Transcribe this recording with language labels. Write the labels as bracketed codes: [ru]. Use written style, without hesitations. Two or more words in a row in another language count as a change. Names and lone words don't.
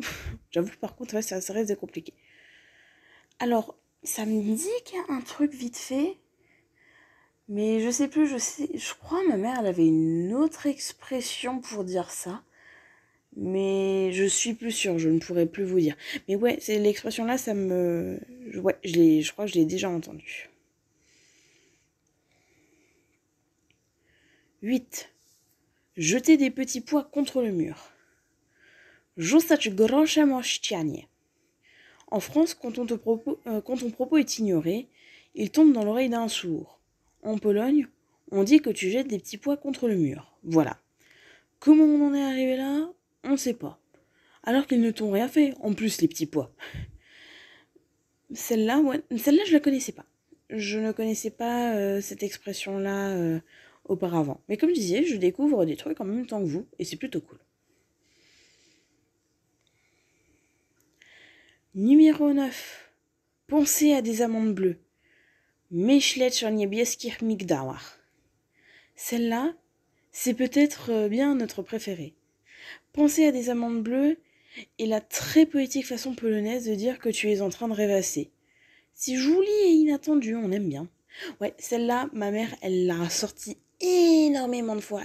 [fr] J'avoue, par contre, ouais, ça reste compliqué. Alors, ça me dit qu'il y a un truc vite fait, mais je sais plus, je crois ma mère, elle avait une autre expression pour dire ça, mais je suis plus sûre, je ne pourrais plus vous dire. Mais ouais, c'est l'expression là, ça me... Ouais, je crois que je l'ai déjà entendue. 8. Jeter des petits pois contre le mur. [pl] Rzucać groszem o ścianie. [fr] En France, quand ton propos est ignoré, il tombe dans l'oreille d'un sourd. En Pologne, on dit que tu jettes des petits pois contre le mur. Voilà. Comment on en est arrivé là, on ne sait pas. Alors qu'ils ne t'ont rien fait, en plus les petits pois. Celle-là, je la connaissais pas. Je ne connaissais pas cette expression-là auparavant. Mais comme je disais, je découvre des trucs en même temps que vous, et c'est plutôt cool. Numéro 9. Pensez à des amandes bleues. [pl] Myśleć o niebieskich migdałach. [fr] Celle-là, c'est peut-être bien notre préférée. Penser à des amandes bleues, et la très poétique façon polonaise de dire que tu es en train de rêvasser. C'est joli et inattendu, on aime bien. Ouais, celle-là, ma mère, elle l'a sortie énormément de fois.